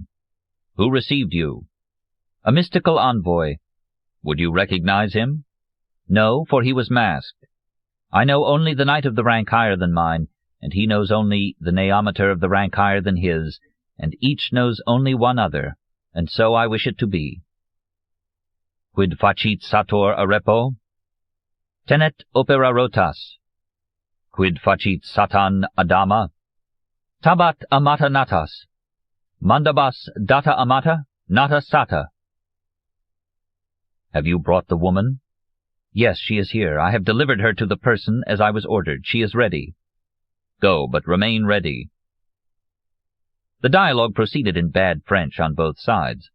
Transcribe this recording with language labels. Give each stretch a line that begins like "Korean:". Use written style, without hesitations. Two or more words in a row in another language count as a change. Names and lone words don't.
English: Who received you? A mystical envoy. Would you recognize him? No, for he was masked. I know only the knight of the rank higher than mine, and he knows only the neometer of the rank higher than his, and each knows only one other, and so I wish it to be.
Latin: Quid facit sator arepo? Tenet opera rotas. Quid facit satan adama? Tabat amata natas. Mandabas data amata, nata sata.
English: Have you brought the woman? Yes, she is here. I have delivered her to the person as I was ordered. She is ready. Go, but remain ready. The dialogue proceeded in bad French on both sides.